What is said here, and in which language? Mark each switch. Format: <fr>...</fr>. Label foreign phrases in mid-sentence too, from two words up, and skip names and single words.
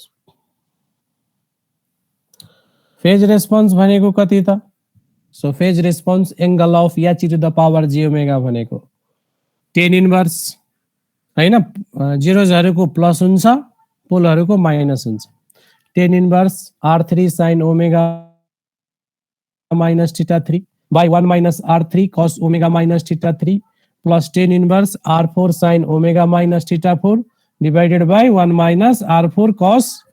<en>phase response</en> <ne>भनेको कति त?</ne> <en>so phase response angle of h to the power j omega</en> <ne>भनेको</ne> <en>tan inverse</en> <ne>हैन, जिरोजहरुको प्लस हुन्छ, पोलहरुको माइनस हुन्छ।</ne> <en>tan इन्भर्स r3 sin ओमेगा minus theta 3 by 1 minus r3 cos omega minus theta 3 plus tan inverse r4 sin omega minus theta 4 divided by 1 minus r4 cos</en>